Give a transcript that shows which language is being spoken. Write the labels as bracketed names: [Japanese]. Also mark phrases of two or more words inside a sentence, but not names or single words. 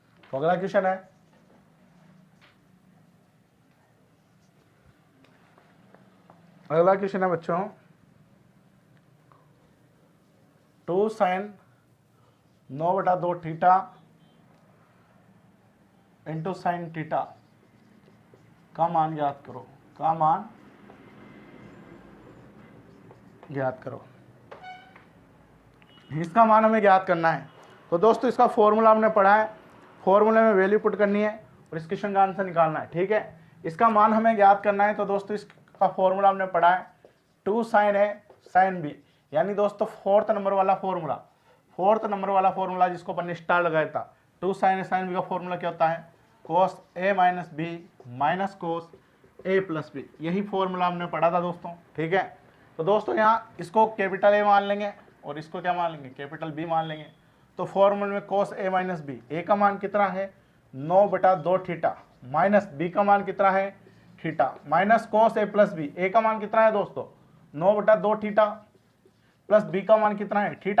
[Hindi] तो अगला क्वेश्चन है, अगला क्वेश्चन है बच्चों [English] 2 sin 9/2 theta into sine theta [Hindi] का मान ज्ञात करो, का मान ज्ञात करो। इसका मान हमें ज्ञात करना है। तो दोस्तों इसका फॉर्मूला हमने पढ़ा है, फॉर्मूले में [English] value put [Hindi] करनी है और इस क्वेश्चन का आंसर निकालना है। ठीक है, इसका मान हमें ज्ञात करना है। तो दोस्तों इसका फॉर्मूला हमने पढ़ा है [English] 2 sin A sin B, [Hindi] यानी दोस्तों [English] fourth number [Hindi] वाला फॉर्मूला जिसको अपन ने स्टार लगाया था। [English] 2 sin A sin B [Hindi] का फॉर्मूला क्या होता है, [English] cos A minus B minus cos A plus B. [Hindi] यही फॉर्मूला हमने पढ़ा था दोस्तों। ठीक है, तो दोस्तों यहाँ इसको [English] capital A [Hindi] मान लेंगे और इसको क्या मान लेंगे, [English] capital B [Hindi] मान लेंगे। तो फॉर्मूले में [English] cos A minus B, [Hindi] A का मान कितना है 9/2 थीटा, माइनस B का मान कितना है थीटा, [English] minus cos A plus B, [Hindi] A का मान कितना है दोस्तों 9/2 थीटा, प्लस B का मान कितना है थीटा।